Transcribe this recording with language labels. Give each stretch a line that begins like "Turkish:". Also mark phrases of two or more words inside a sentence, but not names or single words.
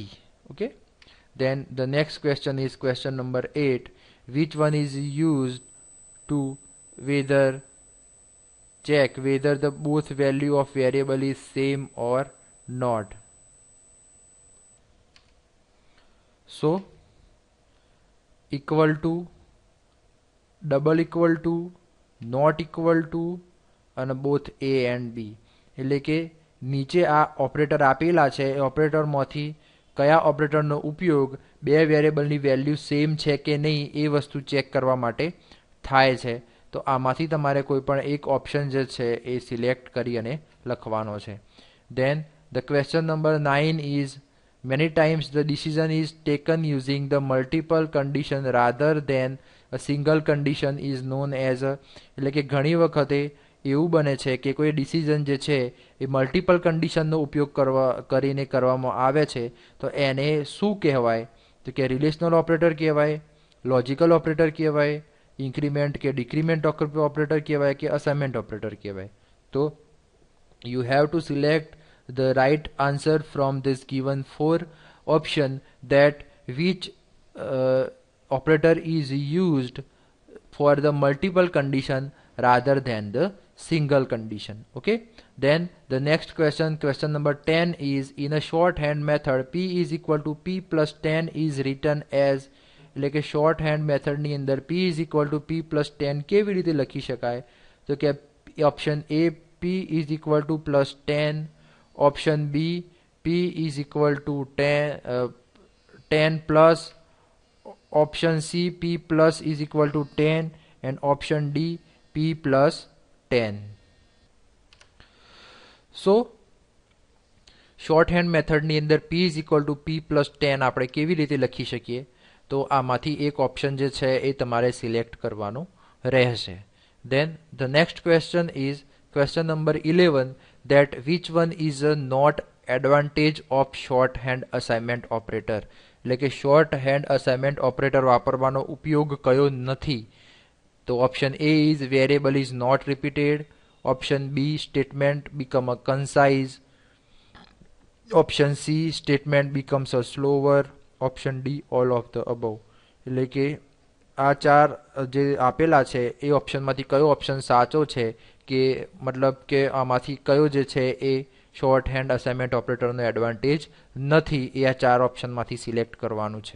English: ઓકે, then the next question is question number 8, which one is used to whether check whether the both value of variable is same or not. So equal to, double equal to,
Gujarati: not equal to અને
English: both a and b,
Gujarati: એટલે કે નીચે આ ઓપરેટર આપેલા છે એ ઓપરેટરમાંથી કયા ઓપરેટરનો ઉપયોગ બે વેરિયેબલની વેલ્યુ સેમ છે કે નહીં એ વસ્તુ ચેક કરવા માટે થાય છે. તો આમાંથી તમારે કોઈ પણ એક ઓપ્શન જે છે એ સિલેક્ટ કરી અને લખવાનો છે.
English: Then the question number 9 is many times the decision is taken using the multiple condition rather than a single condition is known as a,
Gujarati: એટલે કે ઘણી વખતે એવું બને છે કે કોઈ ડિસિઝન જે છે એ મલ્ટિપલ કન્ડિશનનો ઉપયોગ કરીને કરવામાં આવે છે તો એને શું કહેવાય? તો કે રિલેશનલ ઓપરેટર કહેવાય, લોજિકલ ઓપરેટર કહેવાય, ઇન્ક્રીમેન્ટ કે ડિક્રીમેન્ટ ઓપરેટર કહેવાય કે અસાઇનમેન્ટ ઓપરેટર કહેવાય.
English: તો you have to select the right answer from this given four option that which operator is used for the multiple condition rather than the single condition. Okay, then the next question number 10 is in a shorthand method p is equal to p plus 10 is written as,
Gujarati: એટલે કે શોર્ટહેન્ડ મેથડની અંદર
English: p is equal to p plus 10
Gujarati: કેવી રીતે લખી શકાય? તો કે
English: ઓપ્શન A p is equal to plus 10, option B p is equal to 10 plus, option C p plus is equal to 10 and option D p plus 10.
Gujarati: So શોર્ટહેન્ડ મેથડની અંદર
English: p is equal to p plus 10
Gujarati: આપણે કેવી રીતે લખી શકીએ? તો આમાંથી એક ઓપ્શન જે છે એ તમારે સિલેક્ટ કરવાનું રહેશે.
English: Then the next question is question number 11 that which one is a not advantage of shorthand assignment operator,
Gujarati: એટલે કે શોર્ટહેન્ડ અસાઇનમેન્ટ ઓપરેટર વાપરવાનો ઉપયોગ કયો નથી?
English: તો ઓપ્શન A is variable is not repeated, option B statement become a concise, option C statement becomes a slower, Option D all of the above.
Gujarati: એટલે કે આ ચાર જે આપેલા છે એ ઓપ્શનમાંથી કયો ઓપ્શન સાચો છે, કે મતલબ કે આમાંથી કયો જે છે એ શોર્ટ હેન્ડ અસાઇનમેન્ટ ઓપરેટરનો એડવાન્ટેજ નથી, એ આ ચાર ઓપ્શનમાંથી સિલેક્ટ કરવાનું છે.